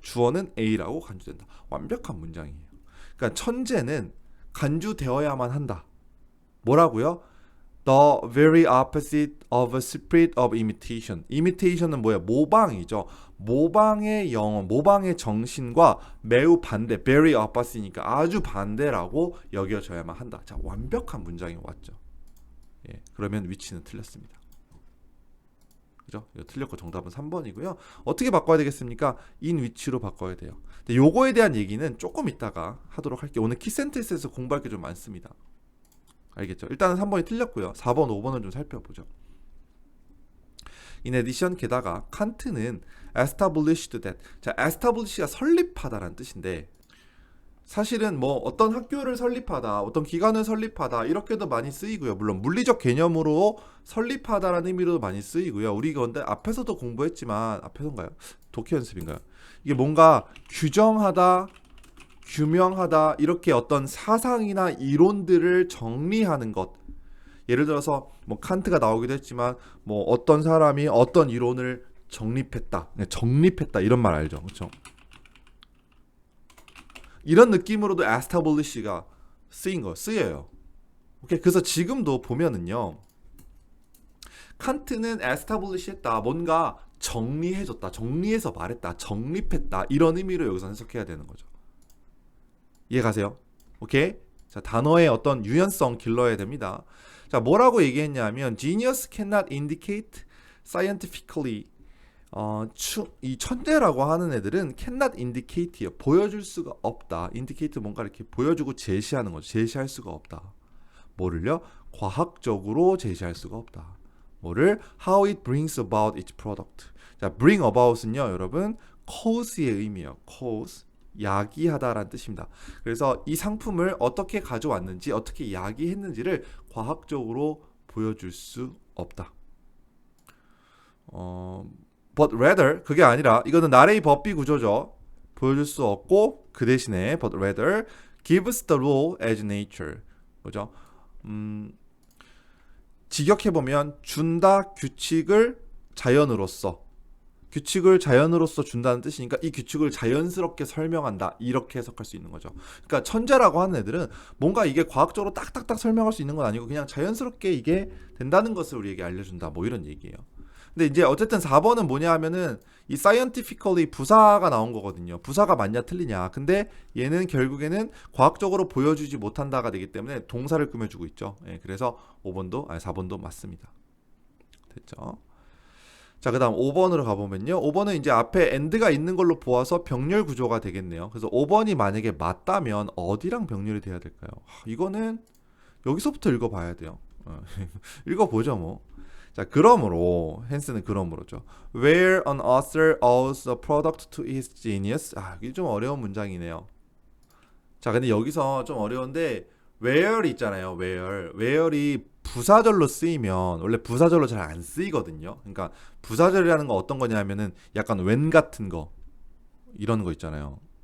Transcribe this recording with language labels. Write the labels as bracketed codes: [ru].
[ko] 주어는 A라고 간주된다. 완벽한 문장이에요. 그러니까 천재는 간주되어야만 한다. 뭐라고요? [en] The very opposite of a spirit of imitation. [ko] imitation은 뭐예요? 모방이죠. 모방의 영어, 모방의 정신과 매우 반대, [en] very opposite [ko] 니까 아주 반대라고 여겨져야만 한다. 자, 완벽한 문장이 왔죠. 예, 그러면 위치는 틀렸습니다. 그죠? 이거 틀렸고 정답은 3번이고요. 어떻게 바꿔야 되겠습니까? in 위치로 바꿔야 돼요. 근데 요거에 대한 얘기는 조금 이따가 하도록 할게요. 오늘 키센텐스에서 공부할 게 좀 많습니다. 알겠죠? 일단은 3번이 틀렸고요. 4번, 5번을 좀 살펴보죠. [en] In addition, [ko] 게다가 칸트는 [en] established that. [ko] 자, establish가 설립하다라는 뜻인데 사실은 뭐 어떤 학교를 설립하다, 어떤 기관을 설립하다 이렇게도 많이 쓰이고요. 물론 물리적 개념으로 설립하다라는 의미로도 많이 쓰이고요. 우리 근데 앞에서도 공부했지만 앞에서인가요? 독해 연습인가요? 이게 뭔가 규정하다, 규명하다 이렇게 어떤 사상이나 이론들을 정리하는 것. 예를 들어서 뭐 칸트가 나오기도 했지만 뭐 어떤 사람이 어떤 이론을 정립했다 이런 말 알죠, 그렇죠? 이런 느낌으로도 establish가 쓰여요. 오케이, 그래서 지금도 보면은요, 칸트는 establish했다, 뭔가 정리해줬다, 정리해서 말했다, 정립했다 이런 의미로 여기서 해석해야 되는 거죠. 이해가세요? 오케이? 자, 단어의 어떤 유연성 길러야 됩니다. 자, 뭐라고 얘기했냐면 [en] genius cannot indicate scientifically. [ko] 이 천재라고 하는 애들은 [en] cannot indicate [ko] 요. 보여줄 수가 없다. indicate 뭔가 이렇게 보여주고 제시하는 거죠. 제시할 수가 없다. 뭐를요? 과학적으로 제시할 수가 없다. 뭐를? [en] How it brings about its product. [ko] 자, bring about은요, 여러분, cause의 의미예요. cause. 야기하다라는 뜻입니다. 그래서 이 상품을 어떻게 가져왔는지, 어떻게 야기했는지를 과학적으로 보여줄 수 없다. [en] But rather, [ko] 그게 아니라 이거는 나레이 법비 구조죠. 보여줄 수 없고 그 대신에 [en] but rather gives the law as nature. [ko] 그죠? 직역해보면 준다 규칙을 자연으로서, 규칙을 자연으로서 준다는 뜻이니까 이 규칙을 자연스럽게 설명한다, 이렇게 해석할 수 있는 거죠. 그러니까 천재라고 하는 애들은 뭔가 이게 과학적으로 딱딱딱 설명할 수 있는 건 아니고 그냥 자연스럽게 이게 된다는 것을 우리에게 알려준다, 뭐 이런 얘기예요. 근데 이제 어쨌든 4번은 뭐냐 하면은 이 scientifically 부사가 나온 거거든요. 부사가 맞냐 틀리냐. 근데 얘는 결국에는 과학적으로 보여주지 못한다가 되기 때문에 동사를 꾸며주고 있죠. 예, 그래서 4번도 맞습니다. 됐죠? 자, 그 다음 5번으로 가보면요. 5번은 이제 앞에 and가 있는 걸로 보아서 병렬 구조가 되겠네요. 그래서 5번이 만약에 맞다면 어디랑 병렬이 돼야 될까요? 이거는 여기서부터 읽어봐야 돼요. 읽어보죠 뭐. 자, 그러므로 헨스는 그러므로죠. [en] Where an author owes a product to his genius. [ko] 이게 좀 어려운 문장이네요. 자, 근데 여기서 좀 어려운데 where이 있잖아요. where이 부사절로 쓰이면 원래 부사절로 잘 안 쓰이거든요. 그러니까 부사절이라는 건 어떤 거냐면은 약간 when 같은 거 이런 거 있잖아요.